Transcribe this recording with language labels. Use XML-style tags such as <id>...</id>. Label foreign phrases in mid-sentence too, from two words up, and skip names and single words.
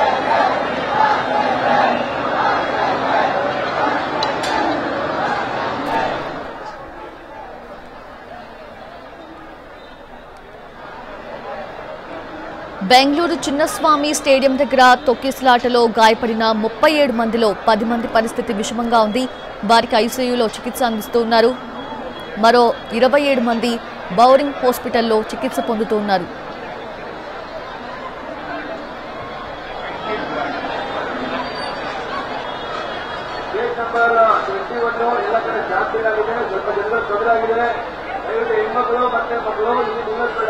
<te>బెంగళూరు చిన్నస్వామి స్టేడియం దగ్గర తొక్కిసలాటలో గాయపడిన 37 మందిలో 10 మంది పరిస్థితి విషమంగా ఉంది. వారికి ఐసీయూలో చికిత్స అందిస్తున్నారు. మరో 27 మంది బౌరింగ్ హాస్పిటల్లో చికిత్స పొందుతున్నారు.</te> <kn>ನಂಬರ್ 21 ಎಲ್ಲ ಕಡೆ ಜಾಸ್ತಿ ಆಗಿದೆ. ಸ್ವಲ್ಪ ಜನರು ತೊಂದರೆ ಆಗಿದೆ. ದಯವಿಟ್ಟು ಹೆಣ್ಮಕ್ಳು ಮತ್ತೆ ಮಕ್ಕಳು ಇಲ್ಲಿ ನಿಲ್ಲಿಸಬೇಡ.</kn>